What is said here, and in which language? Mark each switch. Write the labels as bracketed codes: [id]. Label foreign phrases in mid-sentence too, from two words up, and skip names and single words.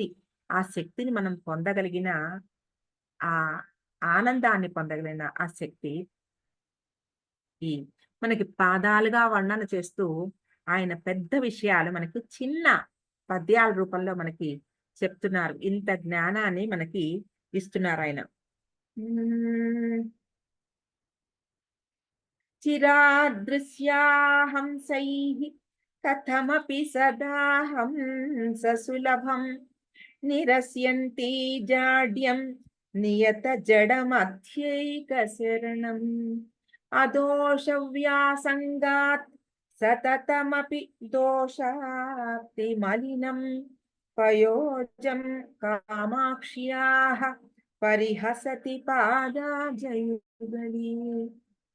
[te] ఆ శక్తిని మనం పొందగలిగిన ఆ ఆనందాన్ని పొందగలిగిన ఆ శక్తి ఈ మనకి పాదాలుగా వర్ణన చేస్తూ ఆయన పెద్ద విషయాలు మనకి చిన్న పద్యాల రూపంలో మనకి చెప్తున్నారు. ఇంత జ్ఞానాన్ని మనకి ఇస్తున్నారాయన. హ్మ్. [sa] चिरादृश्याहंसैः कथमपि सदा हंससुलभम् निरस्यन्ति जाड्यं नियतजडमध्यैकशरणम् अदोषव्यासङ्गात् सततमपि दोषाप्तिमलिनं पयोजं कामाक्ष्याः परिहसति पादाजयुगली